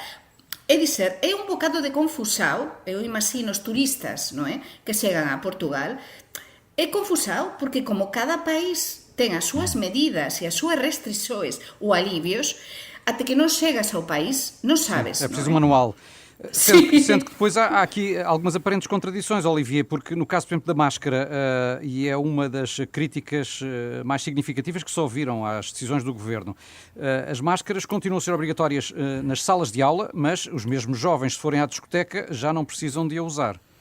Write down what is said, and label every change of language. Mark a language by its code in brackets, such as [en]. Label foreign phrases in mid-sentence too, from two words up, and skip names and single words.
[gl] É dizer, é un bocado de confusao, eu imagino os turistas, non é, que chegan a Portugal, é confusao porque como cada país ten as súas medidas e as súas restrições ou alivios, até que non chegas ao país, non sabes. [pt] É preciso um manual. Sendo que depois há aqui algumas aparentes contradições, Olivier, porque no caso, por exemplo, da máscara, e é uma das críticas mais significativas que se ouviram às decisões do Governo, as máscaras continuam a ser obrigatórias nas salas de aula, mas os mesmos jovens, se forem à discoteca, já não precisam de a usar.